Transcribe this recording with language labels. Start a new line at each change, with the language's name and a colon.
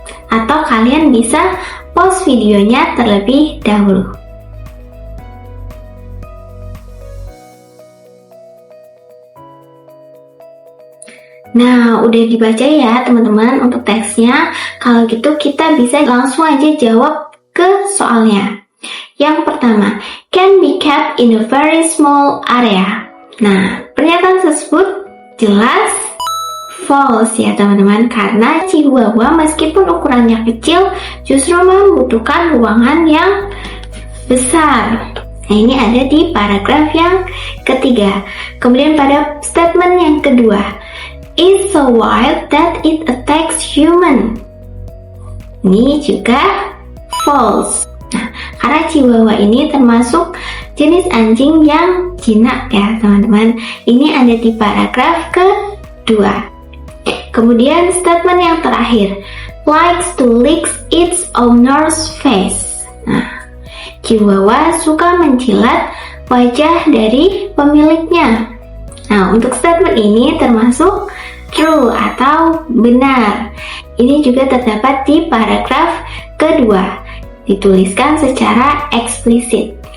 Indonesian: Atau kalian bisa pause videonya terlebih dahulu. Nah, udah dibaca ya teman-teman untuk teksnya. Kalau gitu kita bisa langsung aja jawab ke soalnya. Yang pertama,
English: can be kept in a very small area.
Indonesian: Nah, pernyataan tersebut jelas false ya teman-teman, karena Chihuahua meskipun ukurannya kecil justru membutuhkan ruangan yang besar. Nah, ini ada di paragraf yang ketiga. Kemudian pada statement yang kedua,
English: is so wild that it attacks human.
Indonesian: Ini juga false. Nah, karena Chihuahua ini termasuk jenis anjing yang jinak ya teman-teman. Ini ada di paragraf kedua. Kemudian statement yang terakhir,
English: likes to lick its owner's face.
Indonesian: Nah, Chihuahua suka menjilat wajah dari pemiliknya. Nah, untuk statement ini termasuk true atau benar. Ini juga terdapat di paragraf kedua, dituliskan secara eksplisit.